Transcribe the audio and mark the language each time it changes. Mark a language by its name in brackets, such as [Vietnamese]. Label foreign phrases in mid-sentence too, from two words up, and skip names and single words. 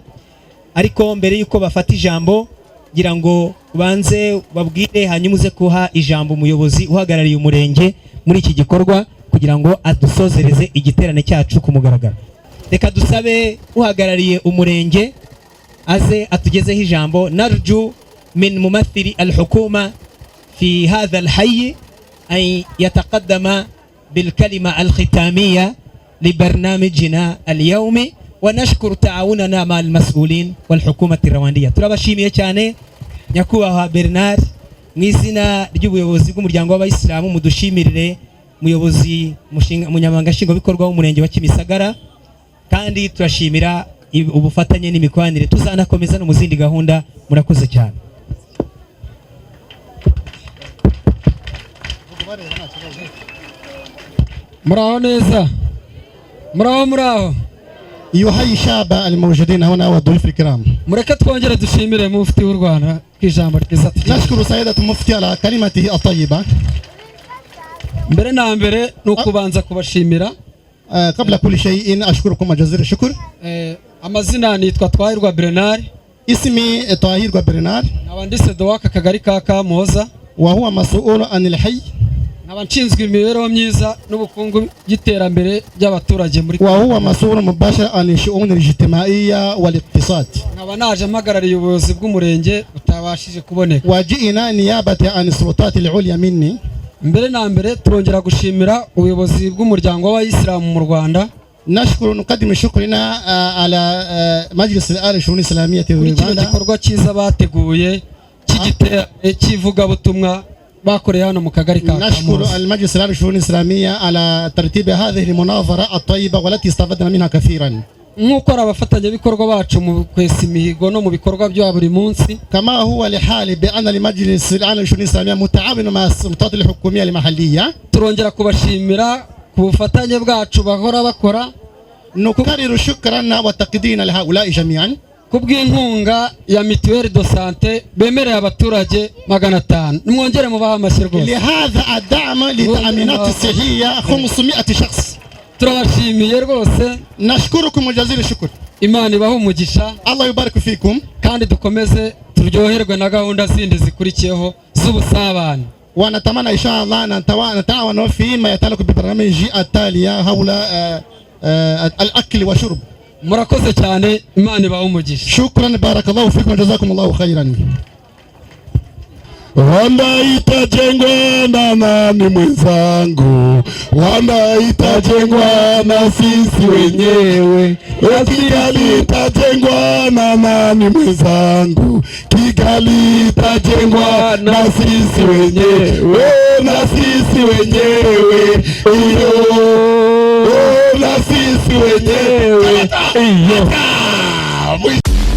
[Kinyarwanda] Ariko mbere yuko bafata ijambo ngira ngo ubanze babwire, hanyuma uze kuha ijambo umuyobozi uhagarariye umurenge muri iki gikorwa kugira ngo adusozereze igiterane cyacu ku mugaragaro. Reka dusabe uhagarariye umurenge aze atugezeho ijambo. [Arabic] نرجو من ممثلي الحكومة في هذا الحي أن يتقدم بالكلمة الختامية لبرنامجنا اليومي، ونشكر تعاوننا مع المسؤولين والحكومة الرواندية. [Kinyarwanda] turabashimiye cyane nyakubahwa Bernard, mu izina ry'ubuyobozi bw'umuryango w'abayisilamu, mudushimirire umuyobozi umunyamabanga nshingwabikorwa w'umurenge wa Kimisagara, kandi turashimira ubufatanye n'imikoranire, tuzanakomeza no mu zindi gahunda. Murakoze cyane. muraho neza, muraho [Arabic] يحيي الشعب الموجودين هنا والضيوف الكرام. [Kinyarwanda] mureke twongere dushimire mufti w'u Rwanda kwijambo ryiza. [Arabic] نشكر سيدة المفتي على كلمته الطيبة. [Kinyarwanda] mbere na mbere nukubanza kubashimira. [Arabic] قبل كل شيء أشكركم جزيل الشكر. [Kinyarwanda] amazina nitwa Twahirwa Bernard. [Arabic] اسمي طاهر برنار. [Kinyarwanda] nkaba ndi sedo w'aka kagari ka Kamoza. [Arabic] وهو مسؤول عن الحي. [Kinyarwanda] nkaba nshinzwe imibereho myiza n'ubukungu by'iterambere ry'abaturage muri. [Arabic] وهو مسؤول مباشر عن الشؤون الاجتماعية والاقتصاد. [Kinyarwanda] nkaba naje mpagarariye ubuyobozi bw'umurenge butabashije kuboneka. [Arabic] وجئنا نيابة عن السلطات العليا مني. [Kinyarwanda] mbere na mbere turongera gushimira ubuyobozi bw'umuryango w'abayisilamu mu Rwanda. [Arabic] نشكر نقدم شكرنا على مجلس الآل الشؤون الإسلامية في Rwanda. [Kinyarwanda] igikorwa cyiza bateguye cy'igiterane cy'ivugabutumwa bakoreye hano mu kagari ka Kamoza. [Arabic] نشكر المجلس الآل الشؤون الإسلامية على ترتيب هذه المناظرة الطيبة والتي استفدنا منها كثيرا. [Kinyarwanda] nk'uko ari abafatanyabikorwa bacu mu kwesa imihigo no mu bikorwa bya buri munsi. [Arabic] كما هو لحال بأن المجلس الآل الشؤون الإسلامية متعاون مع السلطات الحكومية المحلية. [Kinyarwanda] turongera kubashimira ku bufatanye bwacu bahora bakora. [Arabic] نكرر شكرنا وتقديرنا لهؤلاء جميعا. [Kinyarwanda] kubw'inkunga ya mituweli [French] do sante [Kinyarwanda] bemereye abaturage 500. nimwongere mubaha amashyi rwose. [Arabic] لهذا الدعم للتأمينات الصحية 500 شخص. [Kinyarwanda] turabashimiye rwose. [Arabic] نشكركم جزيل الشكر. [Kinyarwanda] Imana ibahe umugisha. [Arabic] الله يبارك فيكم. [Kinyarwanda] kandi dukomeze turyoherwe na gahunda zindi zikurikiyeho z'ubusabane. [Arabic] ونتمنى إن شاء الله نتعاون فيما يتعلق بالبرامج التالية حول الأكل وشرب. [Kinyarwanda] murakoze cyane, Imana ibahe umugisha. [Arabic] شكرا بارك الله فيكم وجزاكم الله خيرا. [Swahili] Rwanda itajengwa na nani mwenzangu? Rwanda itajengwa na sisi wenyewe. Kigali itajengwa na nani mwenzangu? Kigali itajengwa na sisi wenyewe, na sisi wenyewe iyo, na sisi wenyewe iyo.